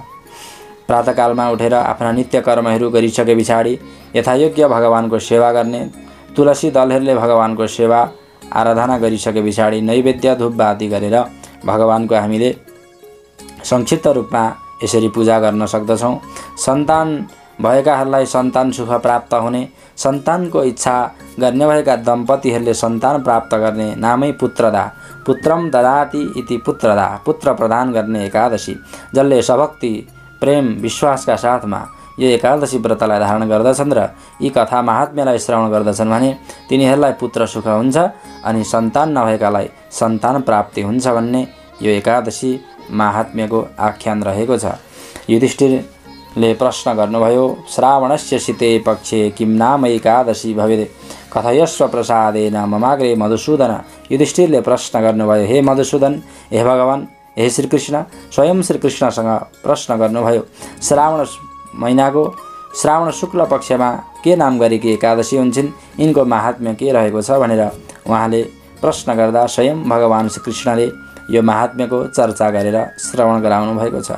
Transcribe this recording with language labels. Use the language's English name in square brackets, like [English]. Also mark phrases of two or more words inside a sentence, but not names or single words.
[Nepali] प्रातःकालमा उठेर आफ्ना नित्य कर्महरू गरिसके पछाडि यथायोग्य भगवानको सेवा गर्ने, तुलसी दलहरूले भगवानको सेवा आराधना गरिसके पछाडि नैवेद्य धूप आदि गरेर भगवानको हामीले संक्षिप्त रूपमा यसरी पूजा गर्न सक्दछौँ। सन्तान भएकाहरूलाई सन्तान सुख प्राप्त हुने, सन्तानको इच्छा गर्ने भएका दम्पतिहरूले सन्तान प्राप्त गर्ने नामै पुत्रदा, [Sanskrit] पुत्रम ददाति इति पुत्रदा, [Nepali] पुत्र प्रदान गर्ने एकादशी। जसले सभक्ति प्रेम विश्वासका साथमा यो एकादशी व्रतलाई धारण गर्दछन् र यी कथा महात्म्यलाई श्रवण गर्दछन् भने तिनीहरूलाई पुत्र सुख हुन्छ अनि सन्तान नभएकालाई सन्तान प्राप्ति हुन्छ भन्ने यो एकादशी महात्म्यको आख्यान रहेको छ। युधिष्ठिरले प्रश्न गर्नुभयो, [Sanskrit] श्रावणस्य शीते पक्षे किं नाम एकादशी भवेत् कथयस्व प्रसादेन ममाग्रे मधुसूदन। [Nepali] युधिष्ठिरले प्रश्न गर्नुभयो, हे मधुसूदन, हे भगवान, हे श्रीकृष्ण, स्वयं श्रीकृष्णसँग प्रश्न गर्नुभयो, श्रावण महिनाको श्रावण शुक्ल पक्षमा के नाम गरेकी एकादशी हुन्छन्, यिनको महात्म्य के रहेको छ भनेर उहाँले प्रश्न गर्दा स्वयं भगवान श्रीकृष्णले यो महात्म्यको चर्चा गरेर श्रवण गराउनु भएको छ।